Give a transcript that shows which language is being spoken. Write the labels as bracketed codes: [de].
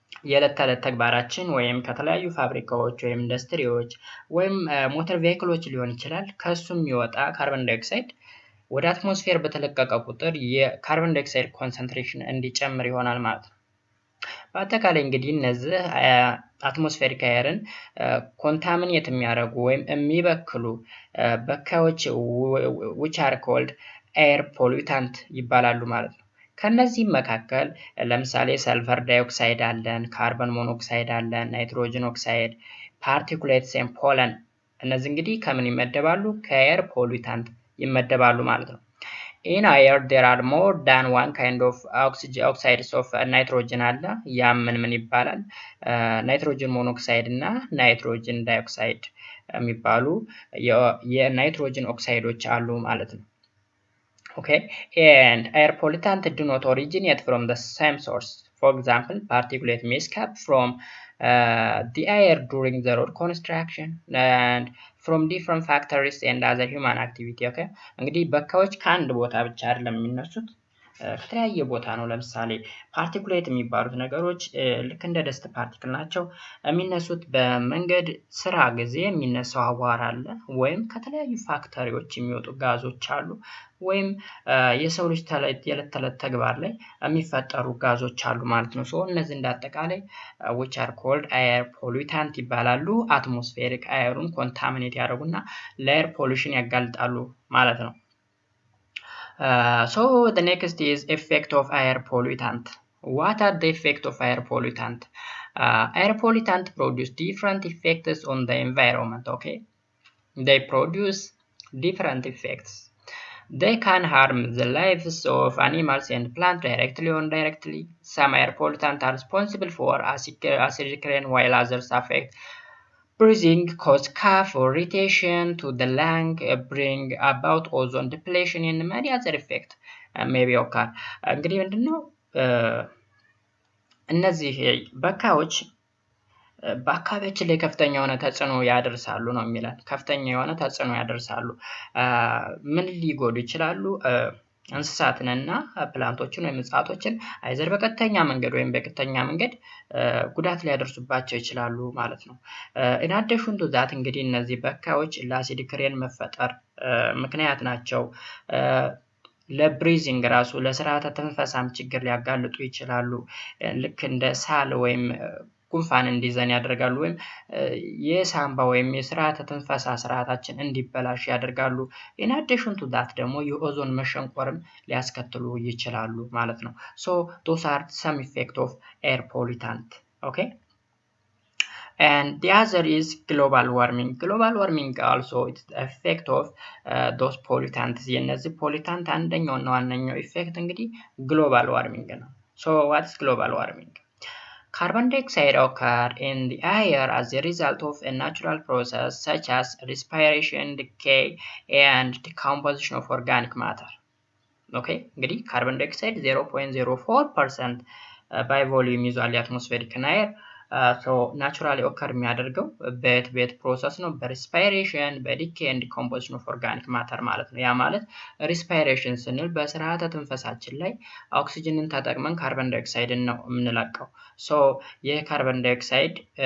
[am] የዕለት ተዕለት ተግባራችን ወይም ከተለያዩ ፋብሪካዎች ወይም ኢንዱስትሪዎች ወይም ሞተር ቬሂክሎች ሊሆን ይችላል ከሱም የሚወጣ ካርቦን ዳይኦክሳይድ ወደ አትሞስፌር በተለቀቀ ቁጥር የካርቦን ዳይኦክሳይድ ኮንሰንትሬሽን እንዲጨምር ይሆናል ማለት ነው። በአጠቃላይ እንግዲህ እነዚህ አትሞስፌሪክ ኤርን ኮንታሚኔት የሚያደርጉ ወይም የሚበክሉ በካዮች [en] which are called air pollutant [am] ይባላሉ ማለት ነው። ከነዚህም መካከል ለምሳሌ ሰልፈር ዳይኦክሳይድ አለን፣ ካርበን ሞኖክሳይድ አለን፣ ናይትሮጅን ኦክሳይድ፣ ፓርቲኩሌትስ ኤንድ ፖለን። እነዚህ እንግዲህ ከምን ይመደባሉ? ከኤር ፖሉታንት ይመደባሉ ማለት ነው። [en] In air there are more than one kind of oxides of nitrogen አለ። [am] ያም ምን ይባላል? ናይትሮጅን ሞኖክሳይድ እና ናይትሮጅን ዳይኦክሳይድ የሚባሉ የናይትሮጅን ኦክሳይዶች አሉ ማለት ነው። [en] Okay, and air pollutant do not originate from the same source. For example, particulate may escape from the air during the road construction and from different factories and other human activity. [am] Okay, እንግዲህ በካዎች ከአንድ ቦታ ብቻ አይደለም የሚነሱት ከተለያየ ቦታ ነው። ለምሳሌ ፓርቲኩሌት የሚባሉት ነገሮች ልክ እንደ ደስት ፓርቲክል ናቸው። የሚነሱት በመንገድ ስራ ጊዜ የሚነሳው አቧራ አለ ወይም ከተለያዩ ፋክተሪዎች የሚወጡ ጋዞች አሉ ወይም የሰው ልጅ የዕለት ተዕለት ተግባር ላይ የሚፈጠሩ ጋዞች አሉ ማለት ነው። ሶ እነዚህ እንዳጠቃላይ [en] which are called air pollutant [am] ይባላሉ። አትሞስፌሪክ አየሩን ኮንታሚኔት ያደርጉና ለኤር ፖሉሽን ያጋልጣሉ ማለት ነው። [en] So the next is effect of air pollutant. What are the effect of air pollutant? Air pollutant produce different effects on the environment. Okay, they produce different effects. They can harm the lives of animals and plants directly or indirectly. Some air pollutants are responsible for acidic rain, while others affect breathing, cause cough or irritation to the lung, bring about ozone depletion and many other effects may be occur. [am] እንግዲህ ምንድነው እነዚህ በካዎች በአካባቢያችን ላይ ከፍተኛ የሆነ ተጽዕኖ ያደርሳሉ ነው የሚለን። ከፍተኛ የሆነ ተጽዕኖ ያደርሳሉ። ምን ሊጎዱ ይችላሉ? እንስሳትንና ፕላንቶችን ወይም እጽዋቶችን አይዘር በቀጥተኛ መንገድ ወይም በቀጥተኛ መንገድ ጉዳት ሊያደርሱባቸው ይችላሉ ማለት ነው። [en] in addition to that [am] እንግዲህ እነዚህ በካዎች ለአሲዲክ ሬን መፈጠር ምክንያት ናቸው። ለብሪዚንግ ራሱ ለስርዓተ ተንፈሳም ችግር ሊያጋልጡ ይችላሉ። ልክ እንደ ሳል ወይም ጉንፋን እንዲዘን ያደርጋሉ ወይም የሳምባ ወይም የስርዓተ ተንፈሳ ስርዓታችን እንዲበላሽ ያደርጋሉ። [en] in addition to that [am] ደግሞ የኦዞን መሸንቆርም ሊያስከትሉ ይችላሉ ማለት ነው። [en] so those are some effect of air pollutant. Okay, and the other is global warming. Global warming also is the effect of those pollutants. [am] የነዚህ ፖሊታንት አንደኛውና ዋነኛው ኢፌክት እንግዲህ global warming ነው። [en] so what is global warming? Carbon dioxide occurs in the air as a result of a natural process such as respiration, decay, and decomposition of organic matter. [am] Okay, እንግዲህ [en] carbon dioxide 0.04% by volume [am] ይዟል የአትሞስፌሪክ አየር። [en] so naturally occur [am] የሚያደርገው በየት ፕሮሰስ ነው? በሪስፓይሬሽን፣ በዲኬይ ኤንድ ዲኮምፖዚሽን ኦፍ ኦርጋኒክ ማተር ማለት ነው። ያ ማለት ሪስፓይሬሽን ስንል በስርዓተ ትንፈሳችን ላይ ኦክሲጅንን ተጠቅመን ካርበን ዳይኦክሳይድን ነው የምንለቀው። so የካርበን ዳይኦክሳይድ